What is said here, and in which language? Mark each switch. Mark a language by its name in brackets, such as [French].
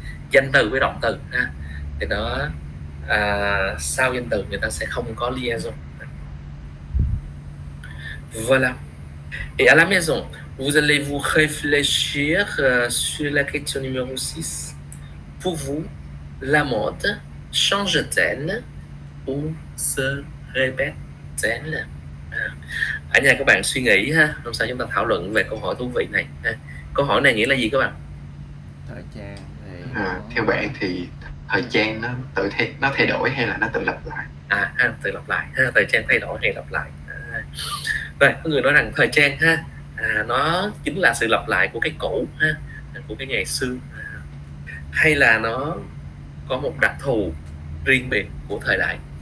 [Vietnamese] Danh từ với động từ ha, thì nó sau danh từ người ta sẽ không có liaison. [French] Voilà. Et à la maison, vous allez vous réfléchir sur la question numéro 6. Pour vous, la mode change-t-elle ou se répète-t-elle? [Vietnamese] Ở nhà các bạn suy nghĩ ha, hôm sau chúng ta thảo luận về câu hỏi thú vị này. Câu hỏi này nghĩa là gì các bạn? Thời trang thì theo bạn thì thời trang nó thay đổi hay là nó tự lặp lại? Tự lặp lại ha, thời trang thay đổi hay lặp lại. Rồi, có người nói rằng thời trang ha, nó chính là sự lặp lại của cái cũ ha, của cái ngày xưa, hay là nó có một đặc thù riêng biệt của thời đại.